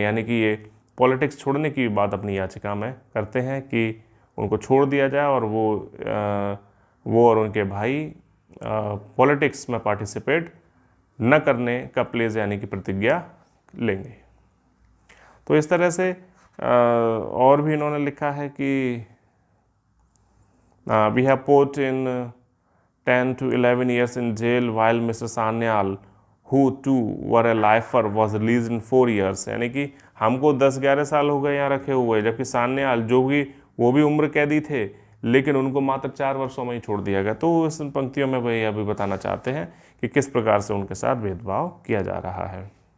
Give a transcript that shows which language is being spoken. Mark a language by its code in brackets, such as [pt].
[hi] यानी कि ये पॉलिटिक्स छोड़ने की बात अपनी याचिका में करते हैं कि उनको छोड़ दिया जाए और वो और उनके भाई पॉलिटिक्स में पार्टिसिपेट न करने का प्लेज यानी कि प्रतिज्ञा लेंगे। तो इस तरह से और भी इन्होंने लिखा है कि [en] We have put in 10 to 11 years in jail while Mr. Sanyal who too were a lifer was released in 4 years। [hi] यानी कि हमको 10-11 साल हो गए यहाँ रखे हुए, जबकि सान्याल जो भी वो भी उम्र कैदी थे लेकिन उनको मात्र 4 वर्षों में ही छोड़ दिया गया। तो इस पंक्तियों में वही अभी बताना चाहते हैं कि किस प्रकार से उनके साथ भेदभाव किया जा रहा है।